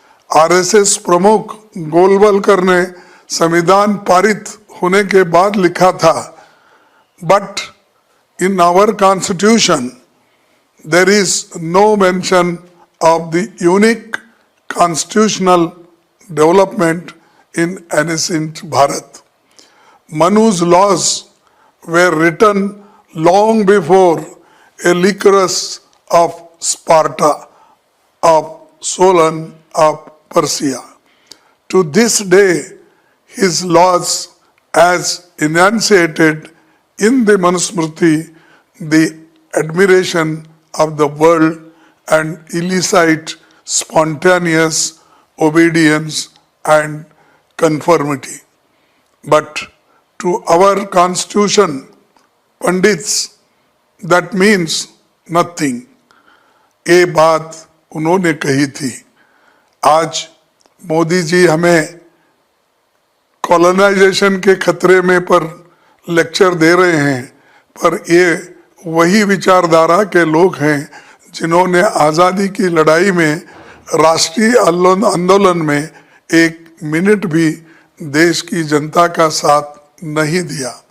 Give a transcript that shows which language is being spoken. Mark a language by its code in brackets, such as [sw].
[hi] RSS प्रमुख गोलवलकर ने संविधान पारित होने के बाद लिखा था, [en] But in our constitution there is no mention of the unique constitutional development in ancient Bharat. Manu's laws were written long before Lycurgus of Sparta, of Solon of Persia. To this day, his laws, as enunciated in the Manusmriti, the admiration of the world and elicit spontaneous obedience and conformity. But to our constitution, pandits, that means nothing. [hi] ये बात उन्होंने कही थी। आज मोदी जी हमें colonisation के खतरे में पर लेक्चर दे रहे हैं, पर ये वही विचारधारा के लोग हैं जिन्होंने आज़ादी की लड़ाई में राष्ट्रीय आंदोलन में एक मिनट भी देश की जनता का साथ नहीं दिया।